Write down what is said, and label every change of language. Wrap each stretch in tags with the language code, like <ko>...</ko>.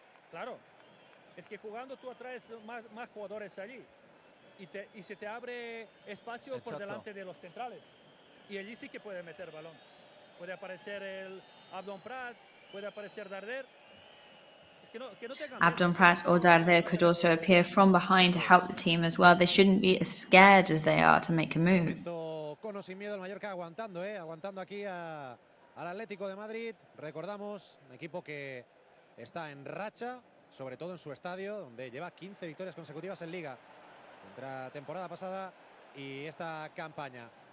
<es>Claro, es que jugando tú atraes más jugadores allí y se te abre espacio por delante de los centrales. Y allí sí que puede meter balón. Puede aparecer el Abdon Prats, puede aparecer Darder.</es> <en>Abdon Prats or Darder could also appear from behind to help the team as well. They shouldn't be as scared as they are to make a move.</en> <es>Cono sin miedo el Mallorca aguantando aquí al Atlético de Madrid. Recordamos, un equipo que está en racha, sobre todo en su estadio, donde lleva 15 victorias consecutivas en Liga. Entre la temporada pasada y esta campaña.</es>